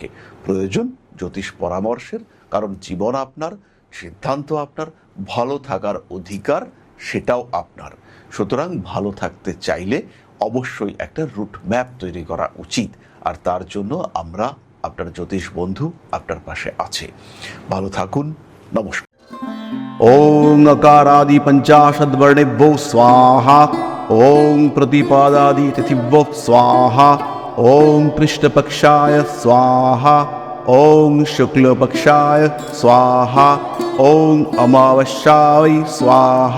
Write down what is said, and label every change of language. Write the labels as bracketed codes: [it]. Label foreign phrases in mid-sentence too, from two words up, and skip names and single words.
[bn] প্রয়োজন জ্যোতিষ পরামর্শের, কারণ জীবন আপনার, সিদ্ধান্ত আপনার, ভালো থাকার অধিকার সেটাও আপনার। সুতরাং ভালো থাকতে চাইলে অবশ্যই একটা [en] route map [bn] তৈরি করা উচিত, আর তার জন্য আমরা আপনার জ্যোতিষ বন্ধু আপনার পাশে আছে। ভালো থাকুন, নমস্কার। [sa] ॐ अकारादि पञ्चाशद्वर्णेभ्यो स्वाहा। ॐ प्रतिपादादि तिथिभ्यो स्वाहा। ॐ कृष्णपक्षाय स्वाहा। ॐ शुक्लपक्षाय स्वाहा। ॐ अमावस्याय स्वाहा।